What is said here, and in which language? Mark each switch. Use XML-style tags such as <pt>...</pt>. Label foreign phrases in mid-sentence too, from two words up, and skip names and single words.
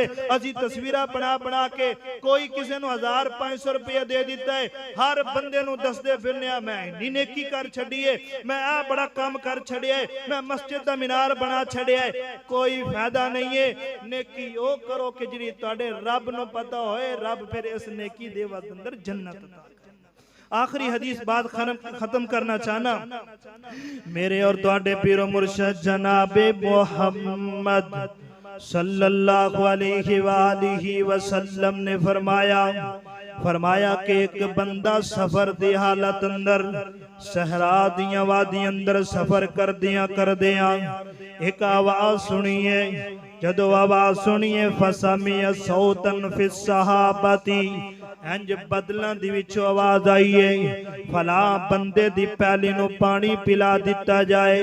<pa>اسی تصویراں بنا کے کوئی کسی نوں 1000-500 روپیہ دے دتا ہے ہر بندے نوں دسدے پھرنے میں انی نیکی کر چھڈی ہے میں آ بڑا کم کر چھڈیا ہے میں مسجد دا مینار بنا چھڈیا ہے. کوئی فائدہ نہیں ہے. نیکی او کرو کہ جیہڑی تہاڈے رب نوں پتہ ہووے رب فیر اس نیکی دے اندر جنت عطا کرے. آخری حدیث بات ختم کرنا چاہنا، میرے اور تہاڈے پیر و مرشد جنابِ محمد</pa> <ar>صلى الله عليه وسلم</ar> <pa>نے فرمایا کہ اک بندہ سفر دی حالت اندر صحرا دیاں وادی اندر سفر کر دیاں اک آواز سنیے. جدوں آواز سنیے</pa> <ar>فسمع صوتا في سحابة,</ar> <pa>انج بدلاں دی وچوں آواز آئی ہے فلاں بندے دی پیلی نوں پانی پلا دتا جائے.</pa>